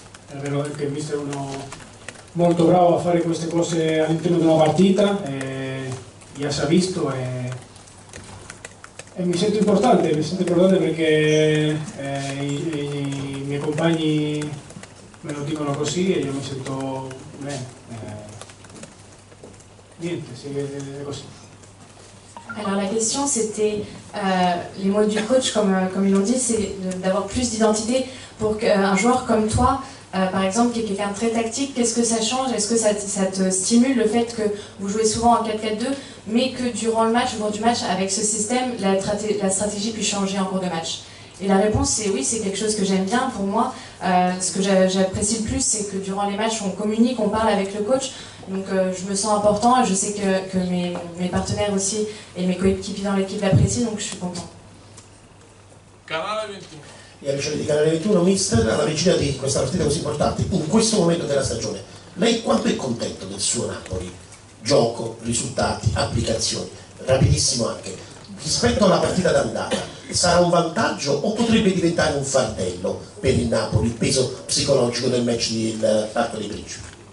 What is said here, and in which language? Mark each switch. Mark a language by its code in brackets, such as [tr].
[it] È vero che il mister è uno molto bravo a fare queste cose all'interno di una partita, già si è visto e mi sento importante perché i miei compagni me lo dicono così e io mi sento bene. niente, è così. [fr] Alors la question c'était, les mots du coach comme ils l'ont dit, c'est d'avoir plus d'identité pour qu'un joueur comme toi, par exemple qui est quelqu'un de très tactique, qu'est-ce que ça change? Est-ce que ça te stimule le fait que vous jouez souvent en 4-4-2 mais que durant le match, au cours du match, avec ce système, la stratégie puisse changer en cours de match? Et la réponse c'est oui, c'est quelque chose que j'aime bien pour moi. Ce que j'apprécie le plus, c'est que durant les matchs, on communique, on parle avec le coach. Donc je me sens important et je sais que mes partenaires aussi et mes coéquipiers dans l'équipe l'apprécient, donc je suis content. [it] Canale 21. Gli amici di Canale 21, mister, alla vigilia di questa partita così importante, in questo momento della stagione, lei quanto è contento del suo Napoli? Gioco, risultati, applicazioni, rapidissimo anche. Rispetto alla partita d'andata, sarà un vantaggio o potrebbe diventare un fardello per il Napoli, il peso psicologico del match del Parco dei Principi?